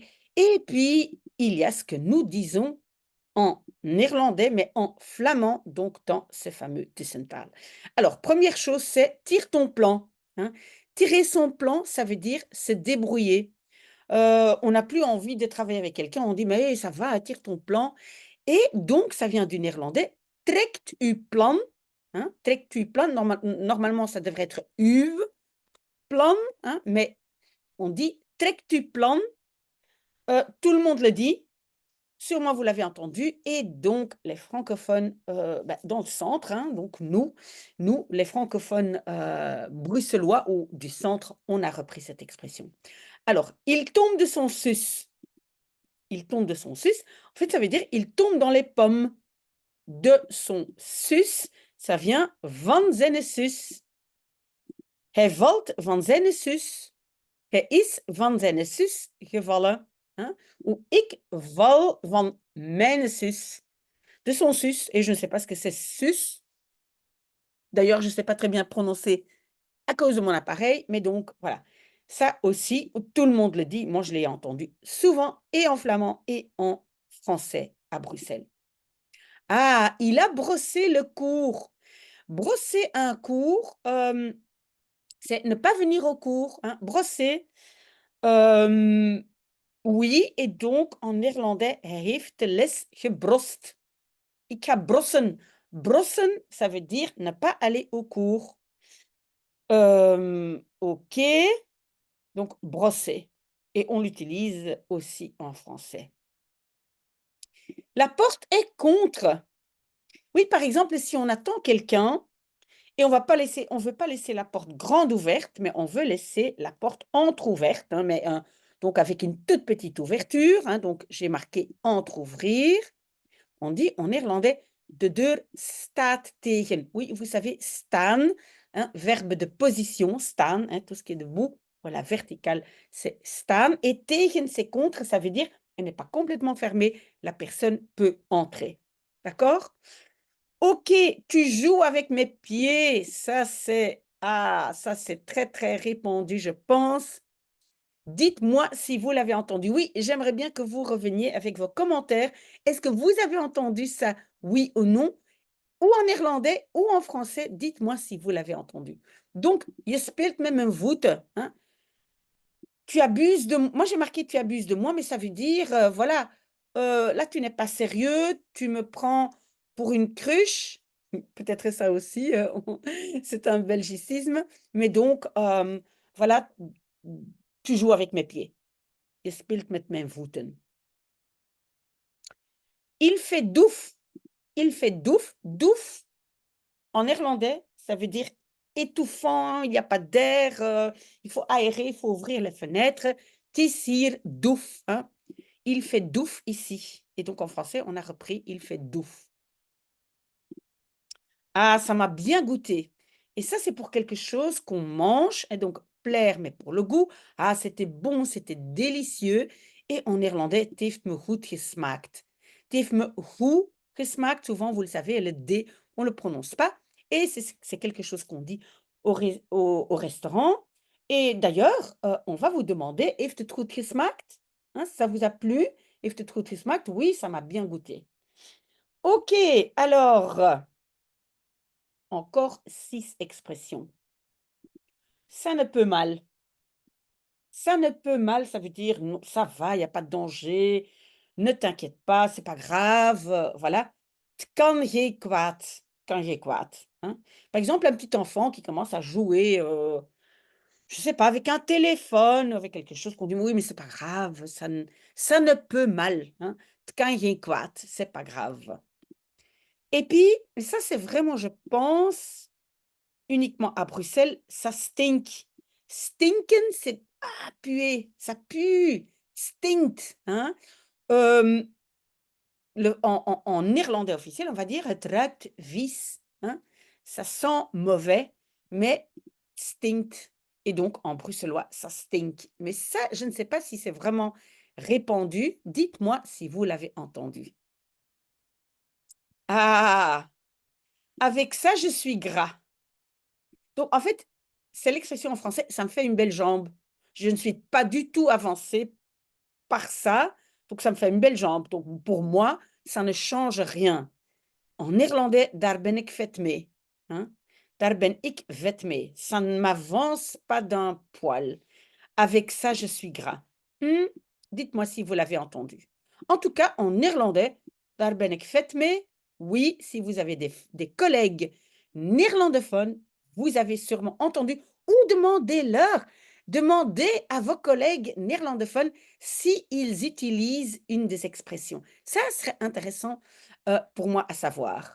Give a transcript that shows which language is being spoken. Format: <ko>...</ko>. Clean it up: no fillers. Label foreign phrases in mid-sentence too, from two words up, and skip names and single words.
<fr>Et puis, il y a ce que nous disons en néerlandais, mais en flamand, donc dans ce fameux Tussentaal. Alors, première chose, c'est tire ton plan, hein. Tirer son plan, ça veut dire se débrouiller. On n'a plus envie de travailler avec quelqu'un, on dit: «Mais ça va, tire ton plan». Et donc ça vient du néerlandais</fr> <nl>trekt u plan,</nl> <fr>hein,</fr> <nl>trekt u plan,</nl> <fr>normalement ça devrait être</fr> <nl>uw plan,</nl> <fr>hein, mais on dit</fr> <nl>trekt u plan,</nl> <fr>tout le monde le dit, sûrement vous l'avez entendu et donc les francophones, dans le centre, hein, donc nous les francophones, bruxellois ou du centre, on a repris cette expression. Alors, il tombe de son sus. Il tombe de son sus, en fait, ça veut dire il tombe dans les pommes. De son sus, ça vient</fr> <nl>van zijn sus. Hij valt van zijn sus. Hij is van zijn sus gevallen.</nl> <fr>Hein? Ou</fr> <nl>ik val van mijn sus.</nl> <fr>De son sus. Et je ne sais pas ce que c'est sus. D'ailleurs, je ne sais pas très bien prononcer à cause de mon appareil. Mais donc, voilà. Ça aussi, tout le monde le dit. Moi, je l'ai entendu souvent et en flamand et en français à Bruxelles. Ah, il a brossé le cours. Brosser un cours, c'est ne pas venir au cours, hein. Brosser, oui, et donc en néerlandais,</fr> <nl>hij heeft de les gebrost. Ik ga brossen. Brossen,</nl> <fr>ça veut dire ne pas aller au cours. OK, donc brosser et on l'utilise aussi en français. La porte est contre. Oui, par exemple, si on attend quelqu'un et on veut pas laisser la porte grande ouverte, mais on veut laisser la porte entrouverte, hein, mais donc avec une toute petite ouverture, hein, donc j'ai marqué entrouvrir. On dit en néerlandais</fr> <nl>de deur staat tegen.</nl> <fr>Oui, vous savez, staan, hein, verbe de position, staan, hein, tout ce qui est debout, voilà, vertical, c'est staan. Et tegen, c'est contre, ça veut dire elle n'est pas complètement fermée, la personne peut entrer. D'accord? OK, tu joues avec mes pieds. Ça c'est très, très répandu, je pense. Dites-moi si vous l'avez entendu. Oui, j'aimerais bien que vous reveniez avec vos commentaires. Est-ce que vous avez entendu ça, oui ou non? Ou en néerlandais ou en français, dites-moi si vous l'avez entendu. Donc,</fr> <nl>je speelt met mijn voeten,</nl> <fr>hein. Tu abuses de moi, j'ai marqué tu abuses de moi, mais ça veut dire, voilà, là tu n'es pas sérieux, tu me prends pour une cruche. Peut-être ça aussi, c'est un belgicisme, mais donc, voilà, tu joues avec mes pieds.</fr> <nl>Je speelt met mijn voeten.</nl> <fr>Il fait douf. Il fait douf. Douf, en néerlandais, ça veut dire étouffant, il n'y a pas d'air, il faut aérer, il faut ouvrir les fenêtres.</fr> <nl>Het is hier douf, hein.</nl> <fr>Il fait douf ici. Et donc en français, on a repris il fait douf. Ah, ça m'a bien goûté. Et ça, c'est pour quelque chose qu'on mange, et donc plaire, mais pour le goût. Ah, c'était bon, c'était délicieux. Et en néerlandais,</fr> <nl>het heeft me goed gesmaakt. Het heeft me goed gesmaakt.</nl> <fr>Souvent, vous le savez, le D, on ne le prononce pas. Et c'est quelque chose qu'on dit au restaurant. Et d'ailleurs, on va vous demander,</fr> <nl>heeft het goed gesmaakt?</nl> <fr>Hein, ça vous a plu?</fr> <nl>Heeft het goed gesmaakt?</nl> <fr>Oui, ça m'a bien goûté. Ok, alors, encore 6 expressions. Ça ne peut mal. Ça ne peut mal, ça veut dire non, ça va, il y a pas de danger, ne t'inquiète pas, c'est pas grave, voilà.</fr> <nl>Het kan geen kwaad, kan geen kwaad,</nl> <fr>hein. Par exemple, un petit enfant qui commence à jouer, je sais pas, avec un téléphone, avec quelque chose qu'on dit: «Oui, mais c'est pas grave, ça ne peut mal, hein.</fr> <nl>Het kan geen kwaad,</nl> <fr>c'est pas grave». Et puis, ça c'est vraiment, je pense, uniquement à Bruxelles, ça stink. Stinken, c'est ah, puer, ça pue. Stinkt, hein. Hem, en néerlandais officiel, on va dire:</fr> <nl>«Het ruikt vies», hein.</nl> <fr>Ça sent mauvais, mais stinkt et donc en bruxellois, ça stink. Mais ça, je ne sais pas si c'est vraiment répandu. Dites-moi si vous l'avez entendu. Ah! Avec ça, je suis gras. Donc en fait, c'est l'expression en français: «Ça me fait une belle jambe». Je ne suis pas du tout avancée par ça, donc ça me fait une belle jambe. Donc pour moi, ça ne change rien. En néerlandais,</fr> <nl>daar ben ik vet mee, hein. Daar ben ik vet mee.</nl> <fr>Ça ne m'avance pas d'un poil. Avec ça, je suis gras. Mmh, dites-moi si vous l'avez entendu. En tout cas, en néerlandais,</fr> <nl>daar ben ik vet mee.</nl> <fr>Oui, si vous avez des collègues néerlandophones, vous avez sûrement entendu ou demandez-leur. Demandez à vos collègues néerlandophones s'ils utilisent une des expressions. Ça serait intéressant, pour moi à savoir.</fr>